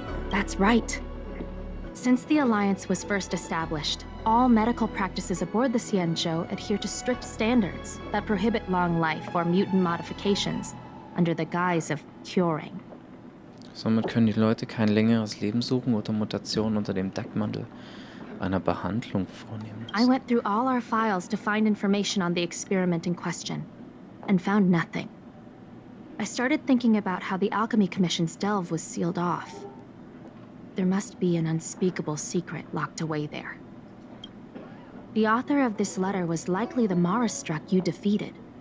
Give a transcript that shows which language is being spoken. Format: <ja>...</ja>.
<en>That's right. Since the Alliance was first established, all medical practices aboard the Xianzhou adhere to strict standards that prohibit long life or mutant modifications under the guise of curing.</en> <de>Somit können die Leute kein längeres Leben suchen oder Mutationen unter dem Deckmantel einer Behandlung vornehmen.</de> <en>I went through all our files to find information on the experiment in question, and found nothing. I started thinking about how the Alchemy Commission's delve was sealed off. There must be an unspeakable secret locked away there. The author of this letter was likely the Mara-struck you defeated.</en>